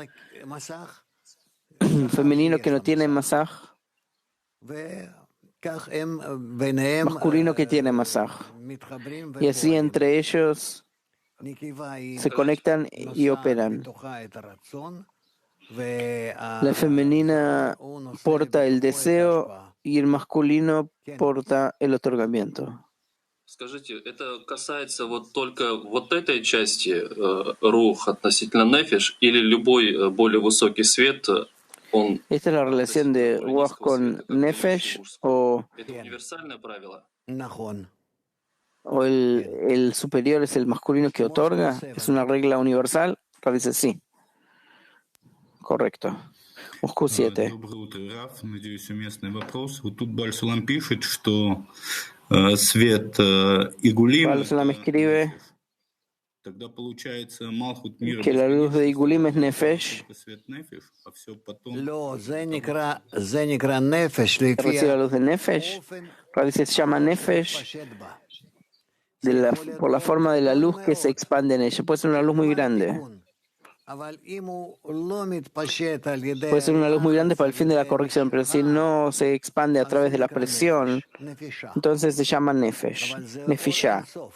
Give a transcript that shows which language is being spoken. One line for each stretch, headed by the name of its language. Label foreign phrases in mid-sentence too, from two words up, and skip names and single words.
Spanish: Femenino que no tiene masaj, masculino que tiene masaj. Y así entre ellos se conectan y operan. La femenina porta el deseo y el masculino porta el otorgamiento.
Russian: Скажите, это касается вот только вот этой части рух относительно нефиш или любой более высокий свет?
Spanish: ¿Esta es la relación de ruach con nefesh o el superior es el masculino que otorga? ¿Es una regla universal? Dice sí. Correcto. Moscú 7.
Russian: Доброе утро, Раф. Надеюсь, уместный вопрос. Вот тут Баль-Салам пишет, что свет Игулим...
Spanish: Баль-Салам escribe
Russian: Тогда получается Малхут мира...
Spanish: que la luz de Igulim es nefesh.
Russian: Свет нефиш, а все потом...
Spanish: Recibe la luz de nefesh. Se llama nefesh por la forma de la luz que se expande en ella. Puede ser una luz muy grande. Puede ser una luz muy grande para el fin de la corrección, pero si no se expande a través de la presión, entonces se llama nefesh, nefishá.